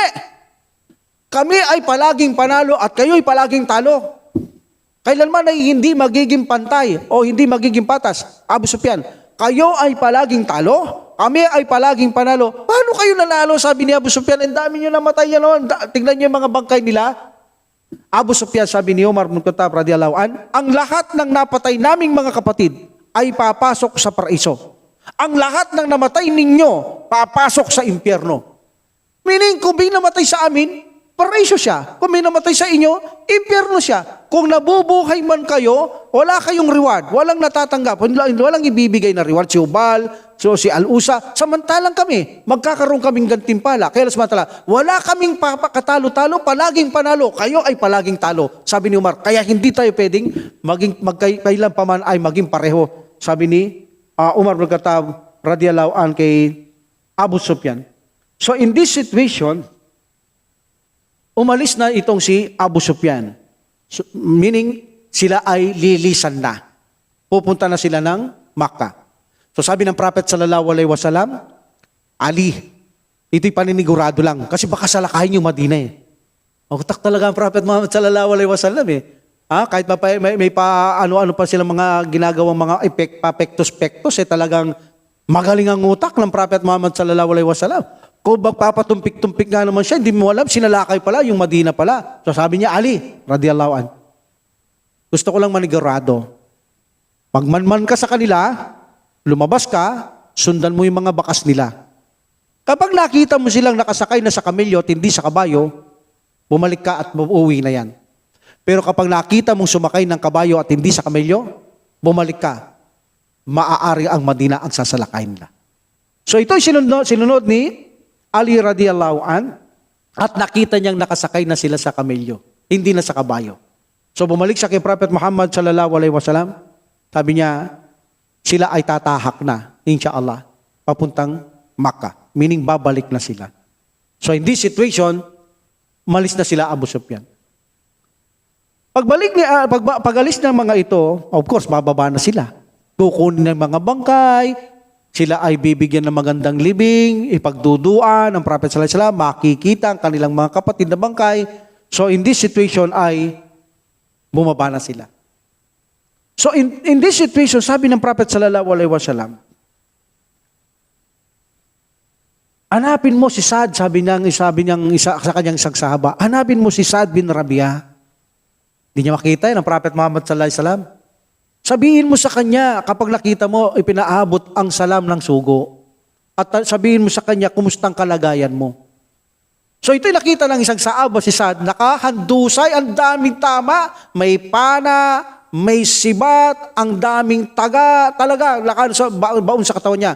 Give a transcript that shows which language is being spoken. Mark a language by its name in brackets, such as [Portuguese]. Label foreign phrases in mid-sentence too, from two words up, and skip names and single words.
[Filipino] Kami ay palaging panalo at kayo ay palaging talo. Kailanman ay hindi magiging pantay o hindi magiging patas. Abu Sufyan, kayo ay palaging talo, kami ay palaging panalo. Paano kayo nanalo? Sabi ni Abu Sufyan, ang dami nyo namatay yan noon. Tingnan nyo yung mga bangkay nila. Abu Sufyan, sabi ni Umar bin Khattab [Arabic] رضي الله عنه, [Filipino] ang lahat ng napatay naming mga kapatid ay papasok sa paraiso. Ang lahat ng namatay ninyo, papasok sa impyerno. Meaning, kung may namatay sa amin, paraiso siya. Kung may namatay sa inyo, impyerno siya. Kung nabubuhay man kayo, wala kayong reward. Walang natatanggap. Walang ibibigay na reward. Si Ubal, si Al-Usa. Samantalang kami, magkakaroon kaming gantimpala. Kaya samantala, wala kaming katalo-talo, palaging panalo. Kayo ay palaging talo. Sabi ni Umar, kaya hindi tayo pwedeng kailan pa man ay maging pareho. Sabi ni Umar bin Khattab [Arabic] رضي الله عنه [Filipino] kay Abu Sufyan. [English] So in this situation, [Filipino] umalis na itong si Abu Sufyan. [English] So, meaning, [Filipino] sila ay lilisan na. Pupunta na sila ng Makkah. So sabi ng Prophet [Arabic] صلى الله عليه وسلم, [Filipino] Ali, ito'y paninigurado lang. Kasi baka salakahin yung Madina eh. Makutak talaga ang Prophet Muhammad [Arabic] صلى الله عليه وسلم [Filipino] eh. Kahit may ano-ano pa silang mga ginagawang mga papektos-pektos eh, talagang magaling ang utak ng Prophet Muhammad [Arabic] صلى الله عليه وسلم. [Filipino] Kung magpapatumpik-tumpik nga naman siya, hindi mo alam, sinalakay pala, yung Madina pala. So sabi niya, Ali, [Arabic] رضي الله عنه, [Filipino] gusto ko lang manigurado. Pagmanman ka sa kanila, lumabas ka, sundan mo yung mga bakas nila. Kapag nakita mo silang nakasakay na sa kamelyo at hindi sa kabayo, bumalik ka at uuwi na yan. Pero kapag nakita mong sumakay ng kabayo at hindi sa kamelyo, bumalik ka, maaari ang Madina ang sasalakay nila. So ito'y sinunod ni Ali [Arabic] رضي الله عنه, [Filipino] at nakita niyang nakasakay na sila sa kamelyo, hindi na sa kabayo. So bumalik siya kay Prophet Muhammad [Arabic] صلى الله عليه وسلم, [Filipino] sabi niya, sila ay tatahak na, [Arabic] إن شاء الله, [Filipino] papuntang Makkah, meaning babalik na sila. [English] So in this situation, [Filipino] malis na sila Abu Sufyan. Pagalis ng mga ito, [English] of course, [Filipino] bababa na sila. Kukunin ng mga bangkay, sila ay bibigyan ng magandang libing, ipagduduan ng Prophet [Arabic] صلى الله عليه وسلم, [Filipino] makikita ang kanilang mga kapatid na bangkay. [English] So in this situation [Filipino] ay bumaba na sila. [English] So in this situation, [Filipino] sabi ng Prophet [Arabic] صلى الله عليه وسلم, [Filipino] hanapin mo si Sa'd, sabi niyang sa kanyang isang sahaba, hanapin mo si Sa'd bin Rabi'ah. Hindi niya makita ng Prophet Muhammad [Arabic] صلى الله عليه وسلم. [Filipino] Sabihin mo sa kanya, kapag nakita mo, ipinaabot ang salam ng sugo. At sabihin mo sa kanya, kumustang kalagayan mo. So ito'y nakita ng isang sahaba, si Sa'd, nakahandusay, ang daming tama, may pana, may sibat, ang daming taga, talaga, baon sa katawan niya.